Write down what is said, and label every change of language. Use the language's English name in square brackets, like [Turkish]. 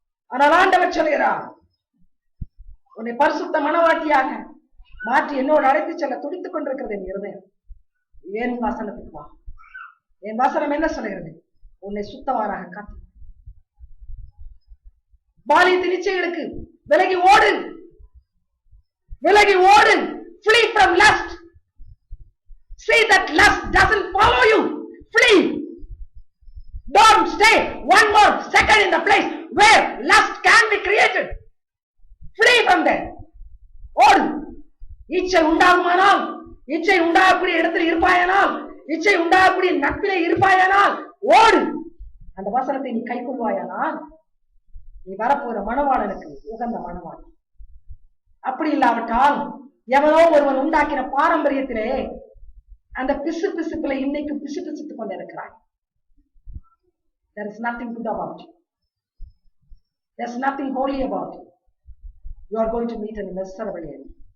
[Tamil] ஆனால் ஆண்டவர் சொல்கிறார், உன்னை பரிசுத்த மனவாட்டியாக மாற்றி என்னோடு அழைத்து செல்ல துடித்துக் கொண்டிருக்கிறது என் இருதயம். என் வசனத்துக்கு வா. என் வசனம் என்ன சொல்கிறது? உன்னை சுத்தவானாக காத்து பாலியத்தின் நிச்சயங்களுக்கு விலகி ஓடு, விலகி ஓடு. [English] Flee from lust. See that lust doesn't follow you. Flee. Don't stay one more second in the place where lust can be created. Flee from there. [Tamil] ஓடு. இச்சை உண்டாகுமானால், இச்சை உண்டாகக்கூடிய இடத்தில் இருப்பாயானால், இச்சை உண்டாகக்கூடிய நட்பிலே இருப்பாயானால் ஓடு. அந்த வசனத்தை நீ கை கொள்வாயானால் நீ வரப்போற மணவாளனுக்கு உகந்த மணவாளன். அப்படி இல்லாவிட்டால் எவனோ ஒருவன் உண்டாக்கின பாரம்பரியத்திலே அந்த பிசுபிசுப்புல இன்னைக்கு பிசுபிசுத்துக் கொண்டு இருக்கிறாய். [English] There is nothing good about you. There is nothing holy about you. You are going to meet an miserable end.